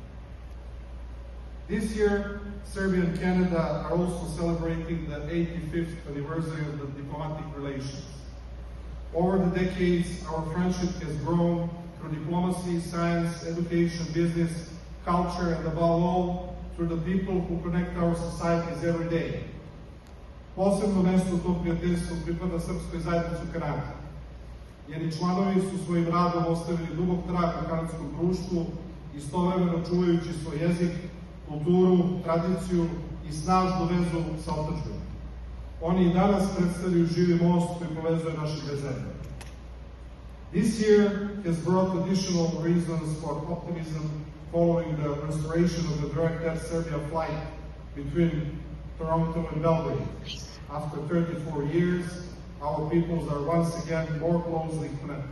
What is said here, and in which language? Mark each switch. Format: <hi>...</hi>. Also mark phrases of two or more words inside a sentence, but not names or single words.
<en>This year, Serbia and Canada are also celebrating the 85th anniversary of the diplomatic relations. Over the decades, our friendship has grown through diplomacy, science, education, business, culture, and above all, through the people who connect our societies every day.</en> <sr>Posebno mesto tog prijateljstva pripada Srpskoj zajednici u Kanadi. Njeni članovi su svojim radom ostavili dubok trag u kanadskom društvu, istovremeno čuvajući svoj jezik, kulturu, tradiciju i snažnu vezu sa otadžbinom. Oni I danas predstavljaju živi most koji povezuje naše dve zemlje.</sr> <en>This year has brought additional reasons for optimism following the restoration of the direct Air Serbia flight between Toronto and Belgrade. After 34 years, our peoples are once again more closely connected.</en>